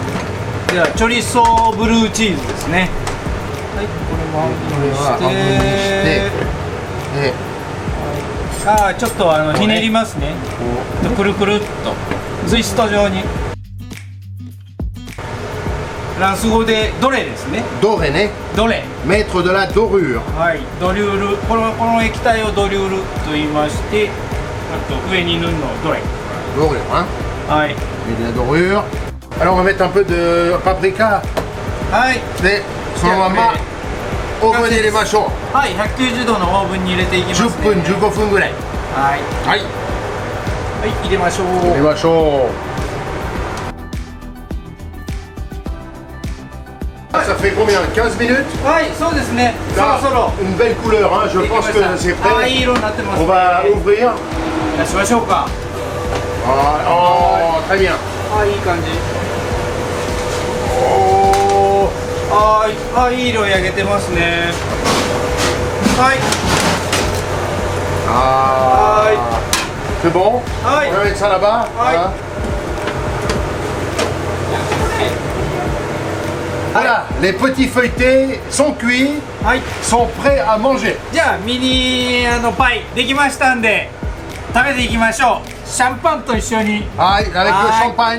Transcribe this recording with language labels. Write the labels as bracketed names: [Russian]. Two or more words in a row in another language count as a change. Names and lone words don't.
[Japanese] ではチョリソーブルーチーズですね。はい、これも半分にして、ちょっとひねりますね。くるくるっとツイスト状に。フランス語でドレですね。ドレね。ドレ。 [French] Mettre de la dorure。 [Japanese] はい、ドリュール。この液体をドリュールと言いまして、あと上に塗るのをドレ。 [French] Dorure, hein? [Japanese] はい。 [French] Et de la dorure. Alors on va mettre un peu de paprika. [Japanese] はい。で、そのままオーブンに入れましょう。はい、190度のオーブンに入れていきますね。 10分15分ぐらい。はい。はい。はい、入れましょう。 [French] 入れましょう。Ça fait combien? 15 minutes? [Japanese] はい、そうですね。そろそろ。 [French] Une belle couleur, hein? Je pense que c'est prêt. [Japanese] いい色になってます。 [French] On va ouvrir. [Japanese] 出しましょうか。 [French] Oh, très bien. [Japanese] あ、いい感じ。 Oh. いい色焼けてますね。はい。 [French] C'est bon? Ouais. On va mettre ça là-bas. Ouais. Hein. Voilà, les petits feuilletés sont cuits, sont prêts à manger. [Japanese] じゃあミニパイできましたんで食べていきましょう。シャンパンと一緒に。 [French] Aïe, avec le champagne.